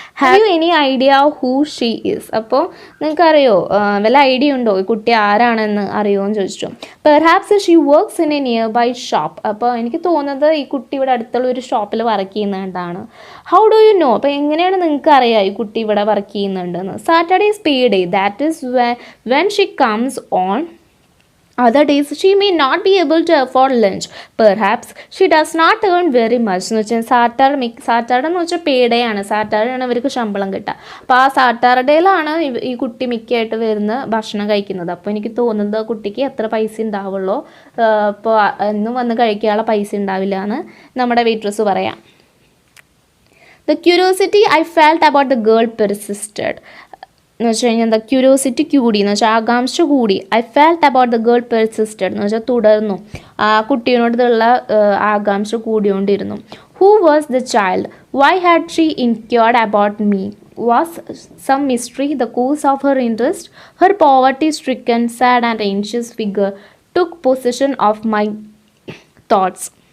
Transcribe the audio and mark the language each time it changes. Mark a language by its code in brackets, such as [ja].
[en] Have you any idea who she is. [ml] അപ്പോൾ നിങ്ങൾക്കറിയോ വല്ല ഐഡിയ ഉണ്ടോ ഈ കുട്ടി ആരാണെന്ന് അറിയുമോ എന്ന് ചോദിച്ചു. [en] Perhaps she works in a nearby shop. [ml] അപ്പോൾ എനിക്ക് തോന്നുന്നത് ഈ കുട്ടി ഇവിടെ അടുത്തുള്ള ഒരു ഷോപ്പിൽ വർക്ക് ചെയ്യുന്നതാണ്. [en] How do you know. [ml] അപ്പോൾ എങ്ങനെയാണ് നിങ്ങൾക്ക് അറിയാം ഈ കുട്ടി ഇവിടെ വർക്ക് ചെയ്യുന്നുണ്ടെന്ന്. [en] Saturday is pay day, that is when she comes on. Other days she may not be able to afford lunch. Perhaps she does not earn very much. [ml] എന്ന് വെച്ചാൽ സാറ്റർഡേ എന്ന് വെച്ചാൽ പേ ഡേ ആണ്, സാറ്റർഡേ ആണ് ഇവർക്ക് ശമ്പളം കിട്ടുക. അപ്പോൾ ആ സാറ്റർഡേയിലാണ് ഈ കുട്ടി മിക്കയായിട്ട് വരുന്ന ഭക്ഷണം കഴിക്കുന്നത്. അപ്പോൾ എനിക്ക് തോന്നുന്നത് ആ കുട്ടിക്ക് എത്ര പൈസ ഉണ്ടാവുള്ളൂ, അപ്പോൾ എന്നും വന്ന് കഴിക്കാനുള്ള പൈസ ഉണ്ടാവില്ല എന്ന് നമ്മുടെ വെയിട്രസ് പറയാം. [en] The curiosity I felt about the girl persisted. [ml] എന്ന് വെച്ച് കഴിഞ്ഞാൽ എന്താ, ക്യൂരിയോസിറ്റി കൂടി എന്ന് വെച്ചാൽ ആകാംക്ഷ കൂടി. [en] I felt about the girl persisted [ml] എന്ന് വെച്ചാൽ തുടർന്നു, ആ കുട്ടീനോടുള്ള ആകാംക്ഷ കൂടിക്കൊണ്ടിരുന്നു. [en] Who was the child, why had she inquired about me, was some mystery the cause of her interest, her poverty stricken sad and anxious figure took position of my thoughts.